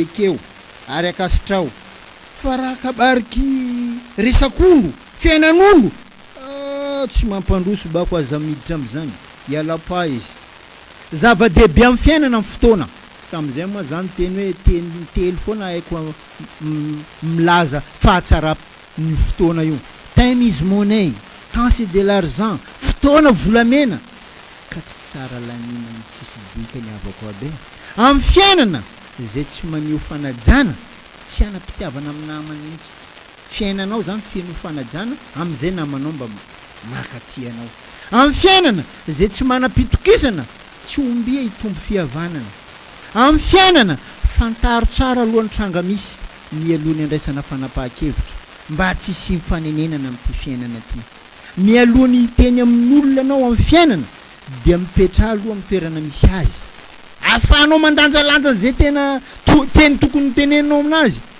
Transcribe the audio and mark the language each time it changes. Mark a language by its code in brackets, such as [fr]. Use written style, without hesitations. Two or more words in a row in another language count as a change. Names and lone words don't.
[mg] ekeo ary akasitrao fa raha kabariky resak'olo fiainan'olo tsy mampandroso bako aza miditra am'zany iala-pa izy zava-dehibe amin'ny fiainana amin'ny fotoana tam'izay moa zany teny hoe teny foana haiko milaza fahatsara ny fotoana io [en] time is money [fr] temps c'est de l'argent [mg] fotoana volamena ka tsy tsara lanina ny tsisy dikany avako abe amin'ny fiainana zay tsy maneho fanajana tsy anam-pitiavana amin'ny namany mihitsy fiainanao zany feno fanajana am'izay namanao mba makatianao amin'ny fiainana zay tsy manam-pitokisana tsy ombia hitombo fihavanana amin'ny fiainana fantaro tsara alohany tranga misy mialohany andraisana fanapahan-kevitra mba tsy sy mifanenenana amin'ity fiainana ty mialohany hiteny amin'olona anao amin'ny fiainana dia mipetra aloha amin'ny toerana misy azy ahafahanao mandanjalanja zay tena teny tokony teneninao aminazy